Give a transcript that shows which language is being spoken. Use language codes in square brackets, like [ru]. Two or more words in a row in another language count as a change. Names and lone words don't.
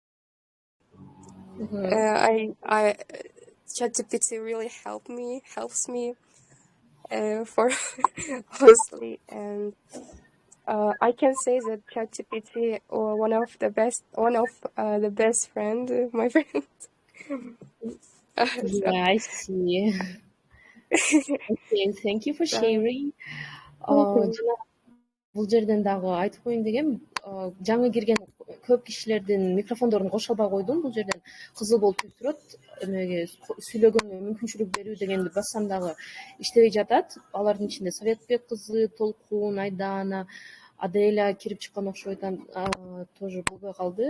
[en] I ChatGPT really helps me for honestly, and I can say that ChatGPT or one of the best friend, my friend. Yeah, I see. Okay, thank you for sharing. [ky] Жана бул жерден дагы айтып коеюн дегем, жаңы кирген көп кишилердин микрофондорун кошо албай койдум. Бул жерден кызыл болуп туруп турат. Эмеге сүйлөгөнгө мүмкүнчүлүк берүү дегенди бассам дагы иштебей жатат. Алардын ичинде Советбек кызы, Толкун, Айдана, Аделя кирип чыккан окшойт, тоже болбой калды.